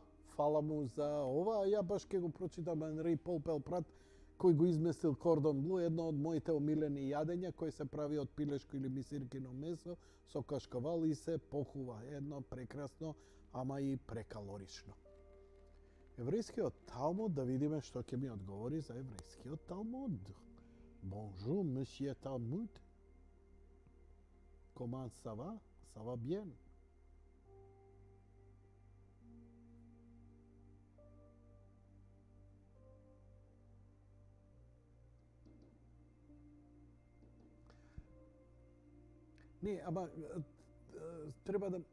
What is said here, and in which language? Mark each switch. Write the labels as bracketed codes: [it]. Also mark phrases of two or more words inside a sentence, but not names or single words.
[mk] Фала му за ова, а ја баш ке го прочитам Анри Пол Пелпрат, кој го изместил кордон блу, едно од моите омилени јадења, кој се прави од пилешко или мисиркино месо со кашкавал и се похува. Едно прекрасно, ама и прекалорично. Еврејскиот Талмуд, да видиме што ќе ми одговори за еврејскиот Талмуд. [fr] Bonjour, monsieur Talmud. Comment ça va? Ça va bien. [mk] Не, ама треба да...